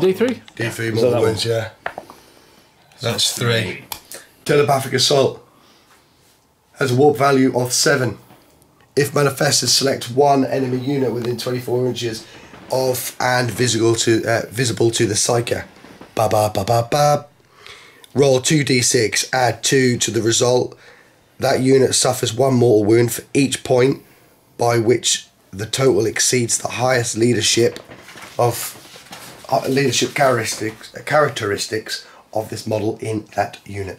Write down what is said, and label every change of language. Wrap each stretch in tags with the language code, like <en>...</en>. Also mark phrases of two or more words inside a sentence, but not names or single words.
<en>it D3? D3 Is that mortal that wounds. Yeah. That's 3. Telepathic assault has a warp value of 7. If manifested, select one enemy unit within 24 inches of and visible to the psyker. Ba ba ba ba ba. Roll 2d6. Add 2 to the result. That unit suffers 1 mortal wound for each point by which the total exceeds the highest leadership characteristics of this model in that unit.</en>